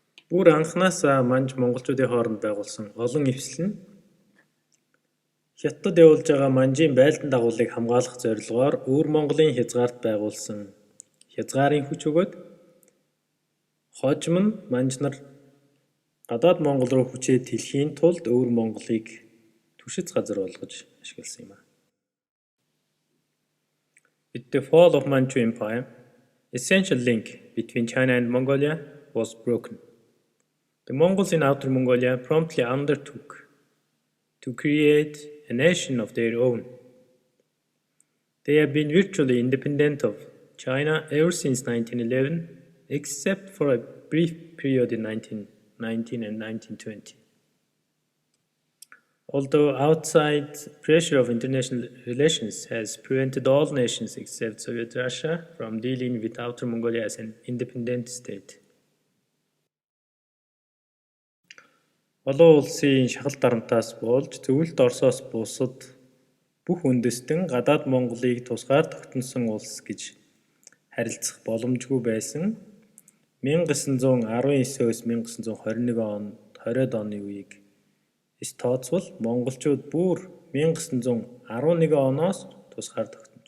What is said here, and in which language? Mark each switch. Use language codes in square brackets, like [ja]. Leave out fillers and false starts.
[mn] Бүр анхнаасаа манж монголчуудын хооронд байгуулсан олон эвсэл нь Хятад явуулж байгаа Манжийн байлдан дагуулыг хамгаалах зорилгоор өвөр Монголын хязгаарт байгуулсан хязгаарын хүч өгөөд хожим нь манжнар гадаад Монгол руу хүчээд хэлхийн тулд өвөр Монголыг түшиц газар болгож ашигласан юм. [en] With the fall of Manchu Empire, essential link between China and Mongolia was broken. The Mongols in Outer Mongolia promptly undertook to create a nation of their own. They have been virtually independent of China ever since 1911, except for a brief period in 1919 and 1920. Although outside pressure of international relations has prevented all nations except Soviet Russia from dealing with Outer Mongolia as an independent state. [mn] Олон улсын шахал дарамтаас болж зөвлөлт Оросоос бусад бүх үндэстэн гадаад Монголыг тусгаар тогтносон улс гэж харилцах боломжгүй байсан 1919-өөс 1921 оны үеийг тооцвол монголчууд бүр 1911 оноос тусгаар тогтсон.